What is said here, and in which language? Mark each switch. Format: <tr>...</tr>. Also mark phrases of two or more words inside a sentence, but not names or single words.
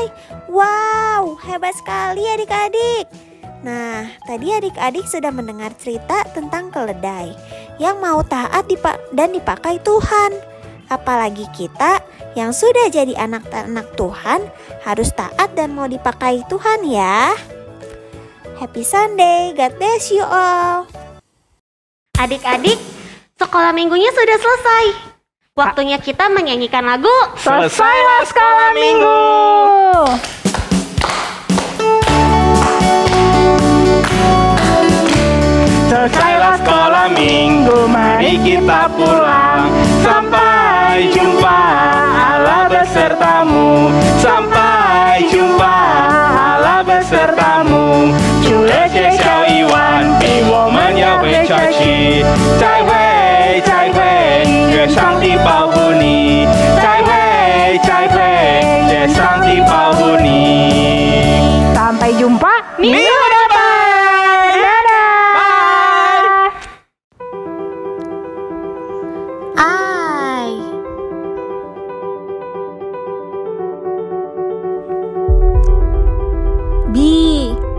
<id>Wow, hebat sekali adik-adik. Nah, tadi adik-adik sudah mendengar cerita tentang keledai yang mau taat dan dipakai Tuhan. Apalagi kita yang sudah jadi anak-anak Tuhan harus taat dan mau dipakai Tuhan ya.</id> <en>Happy Sunday, God bless you all.</en> <id>Adik-adik, sekolah minggunya sudah selesai. Waktunya kita menyanyikan lagu Selesailah sekolah minggu. Selesailah sekolah minggu, mari kita pulang. Sampai jumpa, Allah besertamu. Sampai jumpa, Allah besertamu.</id> <zh>主的介绍一完毕，我们要回家去。再会，再会，愿上帝保护你。再会，再会，愿上帝保护你。</zh> <id>Sampai jumpa minggu depan. B,</id>